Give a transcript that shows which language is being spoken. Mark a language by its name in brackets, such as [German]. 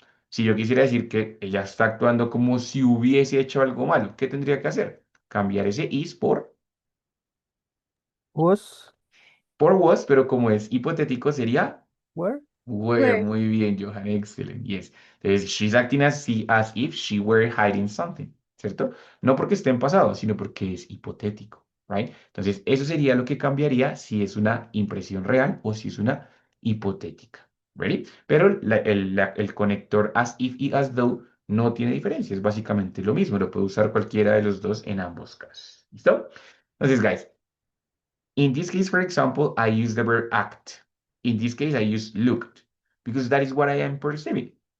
[Spanish] Si yo quisiera decir que ella está actuando como si hubiese hecho algo malo, ¿qué tendría que hacer? Cambiar ese is [English] Was, [Spanish] por was, pero como es hipotético sería [English] were, were. Where? [Spanish] Muy bien, Johan, [English] excellent, yes. Entonces, she's acting as if she were hiding something, ¿cierto? [Spanish] No porque esté en pasado, sino porque es hipotético, right? Entonces, eso sería lo que cambiaría si es una impresión real o si es una hipotética, ¿ready? Pero el conector as if y as though no tiene diferencia, es básicamente lo mismo, lo puedo usar cualquiera de los dos en ambos casos, ¿listo? [English] Entonces, guys, in this case, for example, I use the verb act. In this case, I use looked because that is what I am perceiving.